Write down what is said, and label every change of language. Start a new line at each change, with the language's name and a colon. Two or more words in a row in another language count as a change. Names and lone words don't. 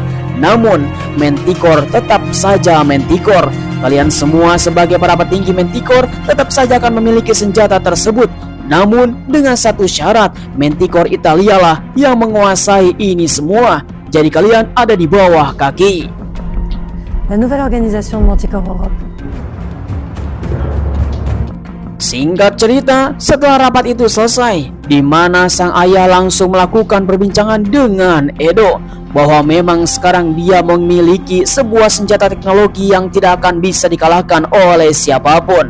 Indonesian: Namun Manticore tetap saja Manticore. Kalian semua sebagai para petinggi Manticore tetap saja akan memiliki senjata tersebut. Namun dengan satu syarat, Manticore Italia lah yang menguasai ini semua. Jadi kalian ada di bawah kaki.
French: La nouvelle organisation de Manticore Europe.
Indonesian: Singkat cerita, setelah rapat itu selesai, di mana sang ayah langsung melakukan perbincangan dengan Edo bahwa memang sekarang dia memiliki sebuah senjata teknologi yang tidak akan bisa dikalahkan oleh siapapun.